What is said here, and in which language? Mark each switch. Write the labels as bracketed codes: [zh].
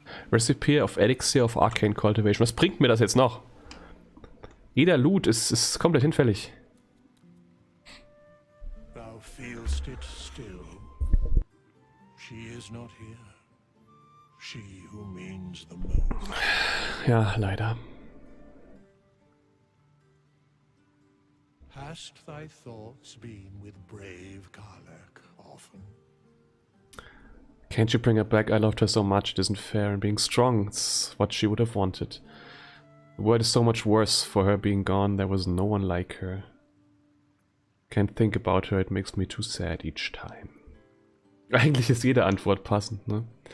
[en] Recipe of Elixir of Arcane Cultivation. [de] Was bringt mir das jetzt noch? Jeder Loot ist komplett hinfällig. [en] Thou feelst it still. She is not here. She who means the most. [de] Ja, leider. [en] Hast thy thoughts been with brave Karlach often? Can't you bring her back? I loved her so much. It isn't fair. And being strong, it's what she would have wanted. The world is so much worse for her being gone. There was no one like her. Can't think about her. It makes me too sad each time. [de] Eigentlich ist jede Antwort passend, ne?